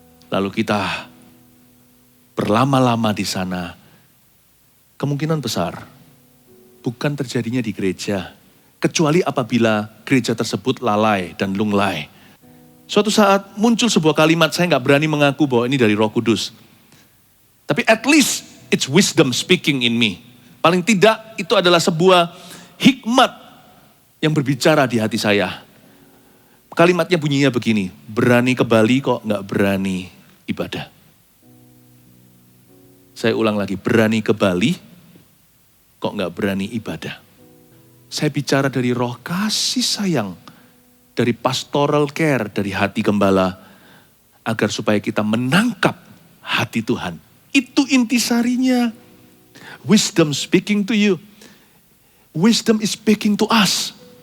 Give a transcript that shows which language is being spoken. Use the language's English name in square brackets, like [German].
[Indonesian] Lalu kita berlama-lama di sana. Kemungkinan besar bukan terjadinya di gereja. Kecuali apabila gereja tersebut lalai dan lunglai. Suatu saat muncul sebuah kalimat, saya nggak berani mengaku bahwa ini dari Roh Kudus. Tapi [English] at least it's wisdom speaking in me. [Indonesian] Paling tidak itu adalah sebuah hikmat yang berbicara di hati saya. Kalimatnya bunyinya begini, berani ke Bali kok nggak berani ibadah. Saya ulang lagi, berani ke Bali kok nggak berani ibadah. Saya bicara dari roh kasih sayang, dari pastoral care, dari hati gembala, agar supaya kita menangkap hati Tuhan. Itu intisarinya. [English] Wisdom speaking to you. Wisdom is speaking to us.